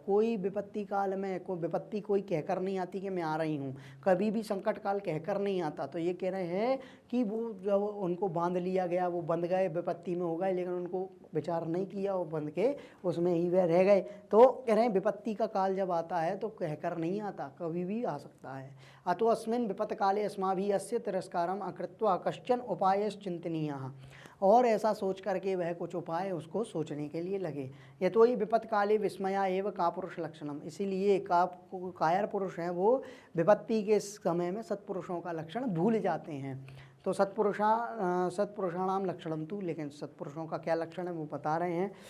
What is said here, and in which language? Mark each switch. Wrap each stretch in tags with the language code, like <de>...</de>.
<hi>कोई विपत्ति काल में कोई विपत्ति कोई कहकर नहीं आती कि मैं आ रही हूँ, कभी भी संकट काल कहकर नहीं आता। तो ये कह रहे हैं कि वो जब उनको बांध लिया गया, वो बंध गए, विपत्ति में हो गए, लेकिन उनको विचार नहीं किया, वो बंध के उसमें ही वह रह गए। तो कह रहे हैं विपत्ति का काल जब आता है तो कहकर नहीं आता, कभी भी आ सकता है।</hi> <sa>अतो अस्मिन् विपत् काले अस्माभिः अस्य तिरस्कारम अकृत्वा कश्चन उपायश्चिन्तनीयः।</sa> <hi>और ऐसा सोच करके वह कुछ उपाय उसको सोचने के लिए लगे।</hi> <sa>ये तो ही विपत्त काले विस्मया एव कापुरुष लक्षणम,</sa> <hi>इसीलिए कायर पुरुष हैं वो विपत्ति के समय में सत्पुरुषों का लक्षण भूल जाते हैं। तो</hi> <sa>सत्पुरुषाणाम लक्षणम तू,</sa> <hi>लेकिन सत्पुरुषों का क्या लक्षण है वो बता रहे हैं।</hi>